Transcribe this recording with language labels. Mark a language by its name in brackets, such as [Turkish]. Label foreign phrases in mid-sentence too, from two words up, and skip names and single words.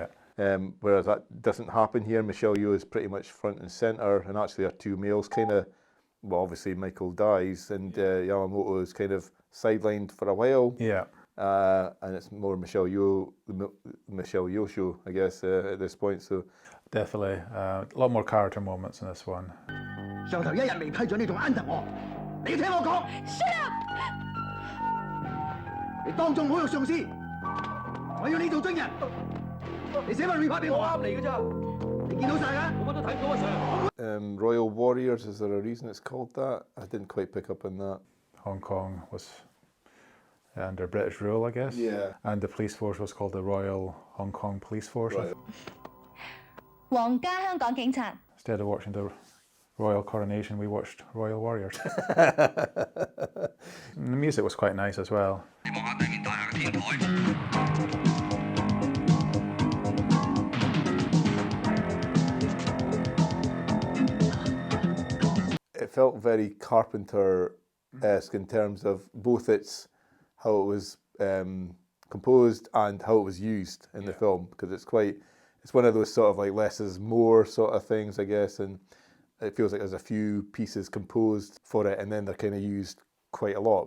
[English] Whereas that doesn't happen here. Michelle Yeoh is pretty much front and centre, and actually our two males kind of, well, obviously Michael dies, and Yamamoto is kind of sidelined for a while. Yeah. And it's more Michelle Yeoh, the Michelle Yeoh show, I guess, at this point. So definitely, a lot more character moments in this one. [Cantonese] 上頭一日未批准你仲啱我，你要聽我講。 [English] Shut up！ [Cantonese] 你當眾侮辱上司，我要你做證人。你寫份 report 俾我啱嚟㗎咋？你見到晒㗎？我乜都睇唔到啊 ，Sir。 [English] Royal Warriors, is there a reason it's called that? I didn't quite pick up on that. Hong Kong was under British rule, I guess. Yeah. And the police force was called the Royal Hong Kong Police Force. Right. [Cantonese] 皇家香港警察。 [English] Instead of watching the Royal Coronation, we watched Royal Warriors. And the music was quite nice as well. [Cantonese] 你望下對面大廈嘅天台。 [English] It felt very Carpenter-esque in terms of both its how it was composed and how it was used in the film, because it's one of those sort of like less is more sort of things, I guess, and it feels like there's a few pieces composed for it and then they're kind of used quite a lot.